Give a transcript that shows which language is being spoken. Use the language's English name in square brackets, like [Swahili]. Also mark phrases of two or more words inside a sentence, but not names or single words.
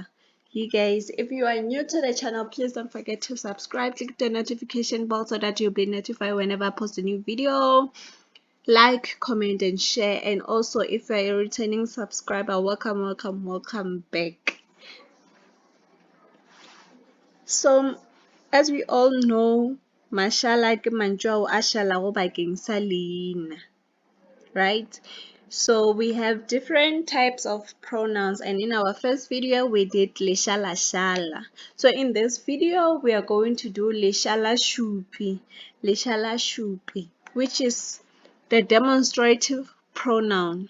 [English] You guys, if you are new to the channel, please don't forget to subscribe, click the notification bell so that you'll be notified whenever I post a new video. Like, comment, and share. And also, if you're a returning subscriber, welcome back. So, as we all know, [Northern Sotho] Mašala ke mantswe ao a šalago bakeng sa leina, [English] right? So we have different types of pronouns, and in our first video we did leshala. So in this video we are going to do Mašalašupi, which is the demonstrative pronoun.